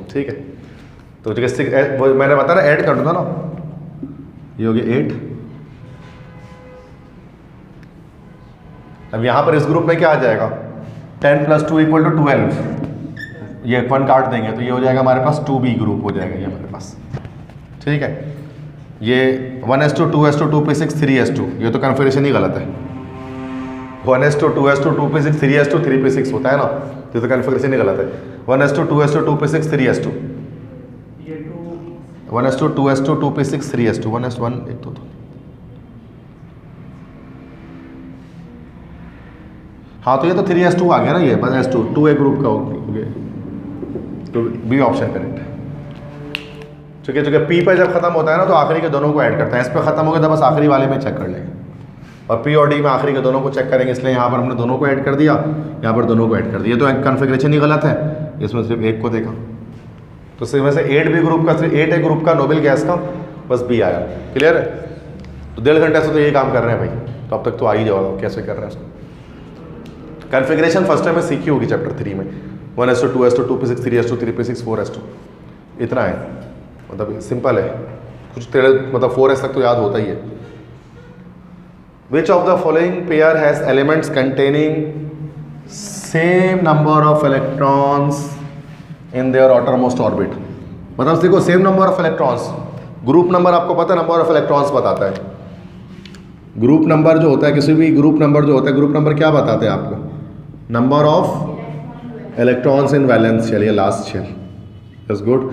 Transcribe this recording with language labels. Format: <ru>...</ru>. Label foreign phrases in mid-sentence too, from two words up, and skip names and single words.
<hi>ठीक है, तो जगह मैंने बताया ना, ऐड कर दूंगा ना, ये हो गया 8। अब यहाँ पर इस ग्रुप में क्या आ जाएगा, 10 + 2 = 12, ये 1 काट देंगे तो ये हो जाएगा हमारे पास 2B ग्रुप हो जाएगा ये हमारे पास। ठीक है, ये 1s2 2s2 2p6 3s2, ये तो कन्फिगरेशन ही गलत है। 1s2 2s2 2p6 3s2 3p6 होता है ना, ये तो कन्फिगरेशन ही गलत है। 1s2 2s2 2p6 3s2, 1s2 2s2 2p6 3s2, 1s1 1 2 2। हाँ, तो ये तो 3s2 आ गया ना, ये बस s2 2A ग्रुप का हो गया, तो बी ऑप्शन करेक्ट है। चूँकि पी पर जब खत्म होता है ना तो आखिरी के दोनों को ऐड करता है, इस पर खत्म हो गया तो बस आखिरी वाले में चेक कर लेंगे, और पी और डी में आखिरी के दोनों को चेक करेंगे, इसलिए यहाँ पर हमने दोनों को ऐड कर दिया, यहाँ पर दोनों को ऐड कर दिया, तो कॉन्फ़िगरेशन ही गलत है, इसमें सिर्फ एक को देखा, तो सिर्फ से 8B ग्रुप का, सिर्फ 8A ग्रुप का</hi> <en>noble gas</en> <hi>का बस बी आया। क्लियर है, तो 1.5 घंटे से तो यही काम कर रहे हैं भाई, तो अब तक तो आ ही जाओगा कैसे कर रहे हैं उसको। कॉन्फ़िगरेशन</hi> <en>first time</en> <hi>में सीखी होगी चैप्टर 3 में, 1s2 2s2 2p6 3s2 3p6 4s2, इतना है, मतलब सिंपल है, कुछ तेरे मतलब 4s तक तो याद होता ही है।</hi> <en>Which of the following pair has elements containing same number of electrons in their outermost orbit?</en> <hi>मतलब देखो,</hi> <en>same number of electrons, group number</en> <hi>आपको पता है,</hi> <en>number of electrons</en> <hi>बताता है।</hi> <en>group number</en> <hi>जो होता है, किसी भी</hi> <en>group number</en> <hi>जो होता है,</hi> <en>group number</en> <hi>क्या बताते हैं आपको,</hi> <en>number of electrons in valence shell</en> <hi>या</hi> <en>last shell, is good.</en>